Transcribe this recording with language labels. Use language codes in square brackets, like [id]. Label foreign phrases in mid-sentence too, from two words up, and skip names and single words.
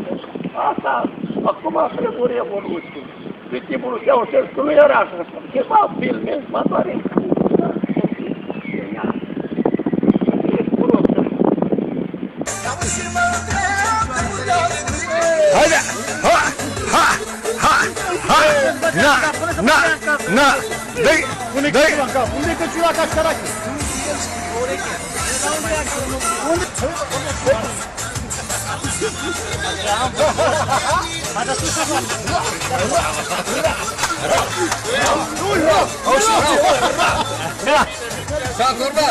[ro] Asta, acum trebuie revoluție. Pe timpul lui Ceaușescu nu era așa. Ceva filme, mă doare. Haide! Ha! Ha! Ha! Ha! Na! Na! Na! Dă-i! Dă-i! Unde-i căciula ca sărache? S-a turbat!